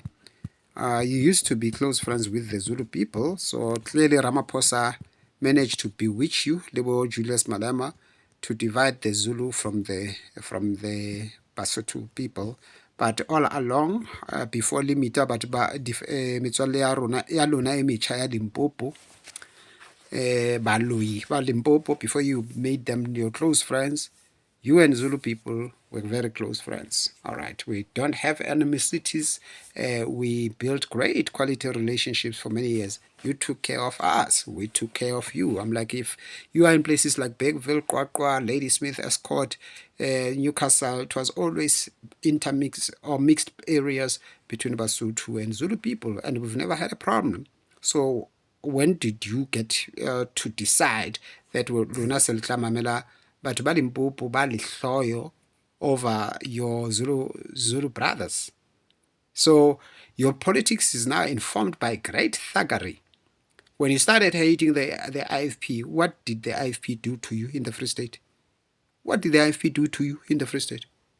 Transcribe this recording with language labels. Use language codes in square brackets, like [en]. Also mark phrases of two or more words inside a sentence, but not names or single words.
[en] You used to be close friends with the Zulu people. So clearly Ramaphosa managed to bewitch you, Lebo Julius Malema, to divide the Zulu from the Basotho people. But all along, before Limita, but [st] metswalle ya lona e metjha ya Limpopo, Baloi, Limpopo, [en] before you made them your close friends, you and Zulu people were very close friends. All right, we don't have animosities. We built great quality relationships for many years. You took care of us. We took care of you. I'm like, if you are in places like Bergville, Qwaqwa, Ladysmith, Escort, Newcastle, it was always intermixed or mixed areas between Basotho and Zulu people, and we've never had a problem. So when did you get to decide that [st] lona se le tla mamela batho ba Limpopo ba lehloyo [en] over your Zulu brothers? So your politics is now informed by great thuggery. When you started hating the IFP, what did the IFP do to you in the Free State? What did the IFP do to you in the Free State?